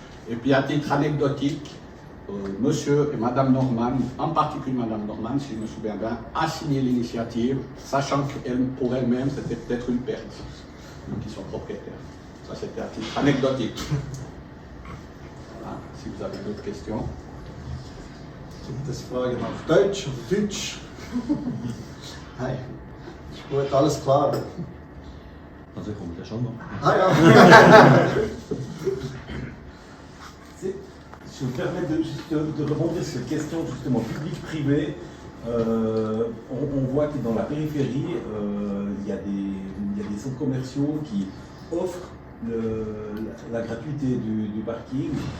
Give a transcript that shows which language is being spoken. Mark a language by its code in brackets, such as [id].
[fr] Et puis à titre anecdotique, monsieur et madame Norman, en particulier madame Norman, si je me souviens bien, a signé l'initiative, sachant qu'elle, pour elle-même, c'était peut-être une perte. Donc ils sont propriétaires. Ça c'était à titre anecdotique. Voilà, si vous avez d'autres questions. [de] Gibt es Fragen auf Deutsch und Deutsch? Nein. Gut, alles klar. Also kommt ja schon noch. Ah ja. [fr] Je me permets de rebondir sur cette question justement public-privé. On voit que dans la périphérie, il y a des centres commerciaux qui offrent la gratuité du parking.